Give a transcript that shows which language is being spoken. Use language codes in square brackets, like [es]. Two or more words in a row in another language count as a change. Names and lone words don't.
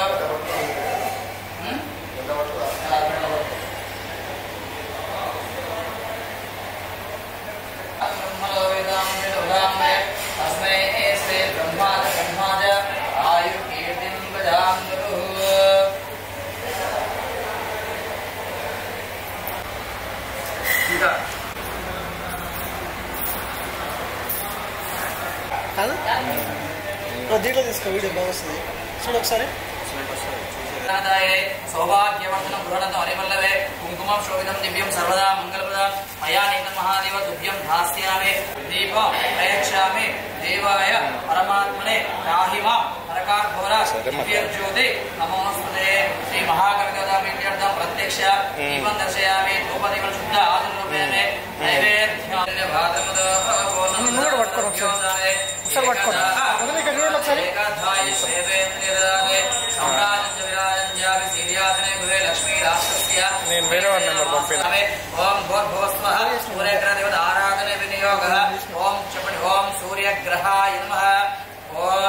[sa] तस्मै श्री ब्रह्माज आयु कीर्तिं प्रजान्तु [te] దీంట్లో తీసుకో వీడియో బాగా వస్తుంది చూడు ఒకసారి [sa] सौभाग्यवर्धन गृहणत हरिवल्लभे कुंकुमं शोभितं दिव्यं सर्वदा मंगलप्रदं मया नीतं महादेव तुभ्यं धास्यामि दीपं प्रयच्छामि देवाय परमात्मने राहि मां नरकाघोर दिव्यज्योति नमोस्तुते श्री महागणपतिप्रीत्यर्थं प्रत्यक्ष दीपं दर्शयामि धूपदीपं शुद्ध आदिरूपेण नैवेद्यं भाद्रपदो [te] నేను వేరే వాడి నెంబర్ పంపిన [sa] ఓం భూర్భువస్వః సూర్యగ్రహ దేవత ఆరాధన వినియోగః ఓం చెప్పండి ఓం సూర్యగ్రహాయ నమః ఓం